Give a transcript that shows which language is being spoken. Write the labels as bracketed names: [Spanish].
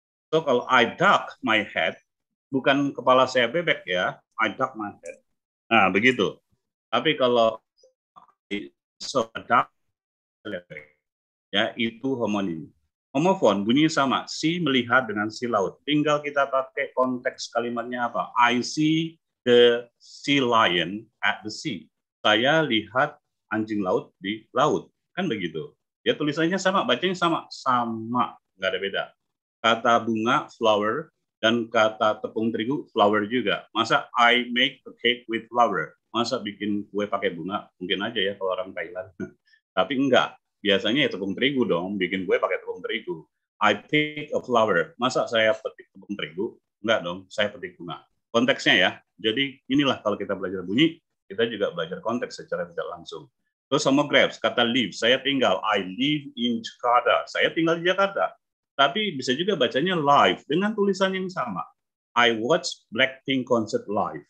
[English] So, [Indonesian] kalau [English] I duck my head, [Indonesian] bukan kepala saya bebek ya, [English] I duck my head. [Indonesian] Nah, begitu. Tapi kalau so duck, ya itu homonim. Homofon bunyinya sama, si melihat dengan si laut. Tinggal kita pakai konteks kalimatnya apa. [English] I see the sea lion at the sea. [Indonesian] Saya lihat anjing laut di laut. Kan begitu. Ya tulisannya sama, bacanya sama. Sama, nggak ada beda. Kata bunga, flower, dan kata tepung terigu, flower juga. Masa [English] I make a cake with flower? [Indonesian] Masa bikin kue pakai bunga? Mungkin aja ya kalau orang Thailand. Tapi enggak. Biasanya ya tepung terigu dong, bikin kue pakai tepung terigu. [English] I pick a flower. [Indonesian] Masa saya petik tepung terigu? Enggak dong, saya petik bunga. Konteksnya ya. Jadi inilah kalau kita belajar bunyi, kita juga belajar konteks secara tidak langsung. Terus homographs, kata live. Saya tinggal. [English] I live in Jakarta. [Indonesian] Saya tinggal di Jakarta. Tapi bisa juga bacanya live dengan tulisan yang sama. [English] I watch Blackpink concert live.